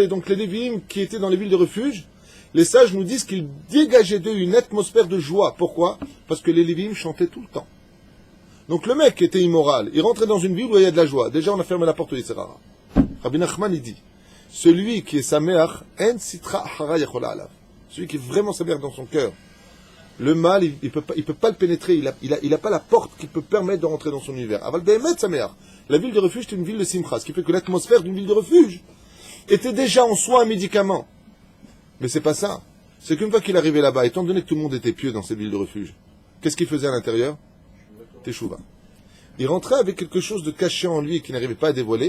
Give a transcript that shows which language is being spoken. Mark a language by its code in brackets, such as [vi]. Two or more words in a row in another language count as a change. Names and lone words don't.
[fr] Donc les Lévi'im qui étaient dans les villes de refuge, les sages nous disent qu'ils dégageaient d'eux une atmosphère de joie. Pourquoi? Parce que les Lévi'im chantaient tout le temps. Donc le mec qui était immoral, il rentrait dans une ville où il y a de la joie. Déjà on a fermé la porte au Yitzhara. Rabbi Nachman il dit, celui qui est sameach, [he] אין סטרא הרע יכולה עליו. [fr] Celui qui est vraiment sameach dans son cœur. Le mal, il peut pas le pénétrer, il a pas la porte qui peut permettre de rentrer dans son univers. [he] אבל באמת שמח. [fr] La ville de refuge est une ville de simcha, ce qui fait que l'atmosphère d'une ville de refuge était déjà en soi un médicament. Mais c'est pas ça. C'est qu'une fois qu'il arrivait là-bas, étant donné que tout le monde était pieux dans cette ville de refuge, qu'est-ce qu'il faisait à l'intérieur? Teshuva. Il rentrait avec quelque chose de caché en lui et qu'il n'arrivait pas à dévoiler.